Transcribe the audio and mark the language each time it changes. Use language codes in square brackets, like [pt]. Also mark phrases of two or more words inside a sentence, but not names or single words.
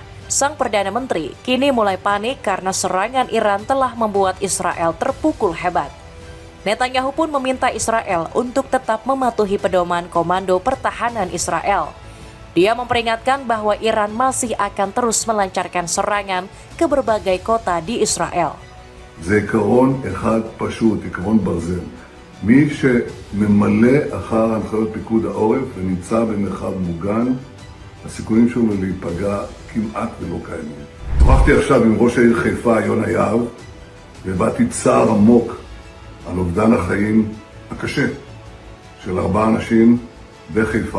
[id] Sang Perdana Menteri kini mulai panik karena serangan Iran telah membuat Israel terpukul hebat. Netanyahu pun meminta Israel untuk tetap mematuhi pedoman Komando Pertahanan Israel. Dia memperingatkan bahwa Iran masih akan terus melancarkan serangan ke berbagai kota di Israel. [he] זה עיקרון אחד פשוט, עיקרון ברזל. מי שממלא אחר הנחיות פיקוד העורף ונמצא במרחב מוגן, הסיכויים שלנו להיפגע כמעט ולא קיימים. שוחחתי עכשיו עם ראש העיר חיפה, יונה יהב, והבעתי צער עמוק על אובדן החיים הקשה של 4 אנשים בחיפה.